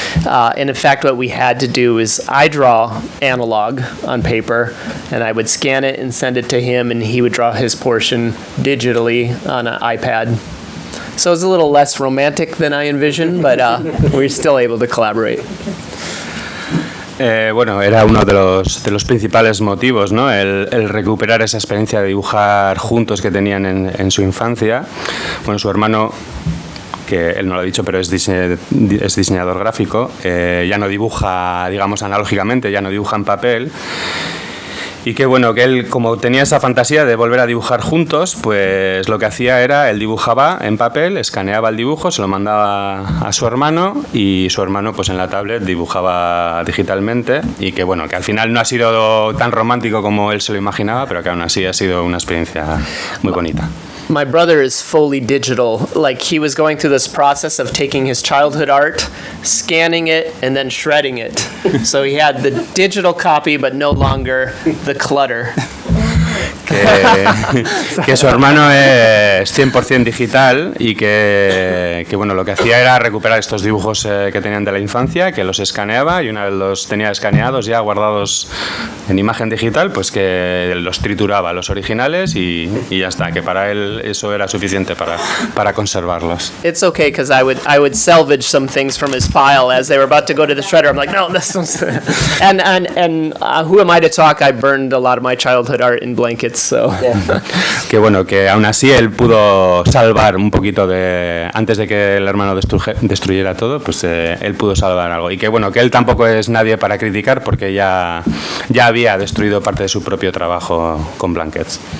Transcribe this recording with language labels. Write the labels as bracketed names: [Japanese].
[English] And in fact, what we had to do is I draw analog on paper, and I would scan it and send it to him, and he would draw his portion digitally on an iPad. So it was a little less romantic than I envisioned, but we were still able to collaborate. [Spanish] Era uno de los principales motivos, ¿no? El recuperar esa experiencia de dibujar juntos que tenían en su infancia. Bueno, su hermano, que él no lo ha dicho, pero es diseñador gráfico, ya no dibuja, digamos, analógicamente, ya no dibuja en papel. Y que bueno, que él, como tenía esa fantasía de volver a dibujar juntos, pues lo que hacía era, él dibujaba en papel, escaneaba el dibujo, se lo mandaba a su hermano y su hermano pues en la tablet dibujaba digitalmente, y que bueno, que al final no ha sido tan romántico como él se lo imaginaba, pero que aún así ha sido una experiencia muy bonita. [English] My brother is fully digital. Like, he was going through this process of taking his childhood art, scanning it, and then shredding it. So he had the digital copy, but no longer the clutter. [Spanish] Que su hermano es 100% digital y que bueno, lo que hacía era recuperar estos dibujos que tenían de la infancia, que los escaneaba, y una vez los tenía escaneados ya guardados en imagen digital, pues que los trituraba, los originales, y ya está, que para él eso era suficiente para conservarlos. [English] It's okay, because I would salvage some things from his pile as they were about to go to the shredder. I'm like, no, this one's... and who am I to talk? I burned a lot of my childhood art in blankets. So. Yeah. [Spanish] Que bueno, que aún así él pudo salvar un poquito antes de que el hermano destruyera todo, pues él pudo salvar algo, y que bueno, que él tampoco es nadie para criticar porque ya había destruido parte de su propio trabajo con Blankets.